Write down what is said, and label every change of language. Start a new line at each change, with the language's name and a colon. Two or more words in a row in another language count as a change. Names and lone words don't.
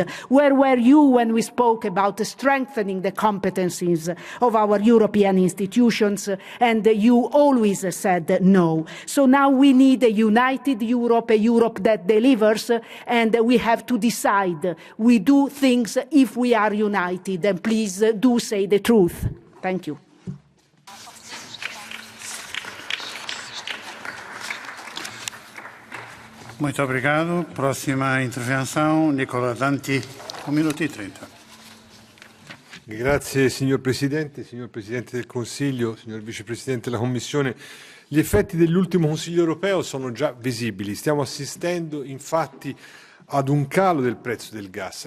English: Where were you when we spoke about strengthening the competencies of our European institutions? And you always said no. So now we need a united Europe, a Europe that delivers, and we have to decide. We do things if we are united, and please do say the truth. Thank you.
Portuguese: Muito obrigado. Próxima intervenção, Nicola Danti, 1 minuto e 30.
Italian: Grazie signor Presidente del Consiglio, signor Vicepresidente della Commissione. Gli effetti dell'ultimo Consiglio europeo sono già visibili. Stiamo assistendo infatti ad un calo del prezzo del gas.